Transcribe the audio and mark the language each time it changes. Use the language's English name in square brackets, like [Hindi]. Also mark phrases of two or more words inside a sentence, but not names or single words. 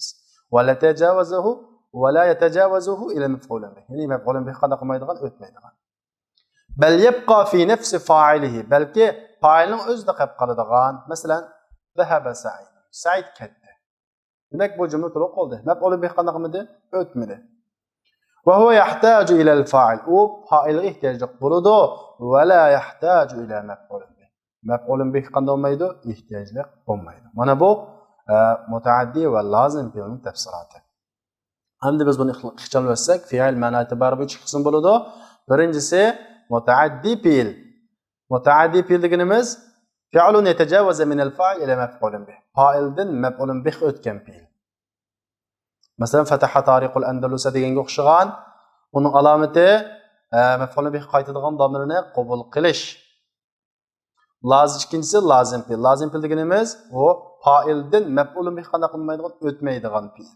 [Arabic] ولا تجاوزه ولا يتجاوزه إلى مفعول به. [Uzbek] Ya'ni [Arabic] مفعول به [Uzbek] qanday qilmaydigan, o'tmaydigan. [Arabic] بل يبقى في نفس فاعله. [Uzbek] Balki fa'ilning o'zida qolib qoladigan. Masalan, [Arabic] ذهب سعيد. [Uzbek] Sa'id ketdi. Demak, bu jumla to'liq qoldi. [Arabic] مفعول به [Uzbek] qanday qilmadi? O'tmadi. [Arabic] وهو يحتاج إلى الفاعل. [Uzbek] O fa'ilga ehtiyojli bo'ladi [Arabic] ولا يحتاج إلى مفعول به. مفعول به [Uzbek] qanday bo'lmaydi? Ehtiyojli bo'lmaydi. Mana bu mutaaddi va lozim fe'lning tafsiloti. Endi biz buni ixchamlasak, fe'l ma'no e'tibori 3 qism bo'ladi. Birinchisi mutaaddi fe'l. Mutaaddi fe'l deganimiz [Arabic] فعل يتجاوز من الفاعل إلى مفعول به. [Uzbek] Fa'ildan [Arabic] مفعول به [Uzbek] o'tgan fe'l. Masalan, [Arabic] فتح طارق الأندلس [Uzbek] deganga o'xshagan, uning alomati [Arabic] مفعول به [Uzbek] qaytadigan domirni qabul qilish. Ikkinchisi lozim fe'l. Lozim fe'l deganimiz u fa'ildan [Arabic] مفعول به [Uzbek] qanday qilmaydigan, o'tmaydigan fe'l.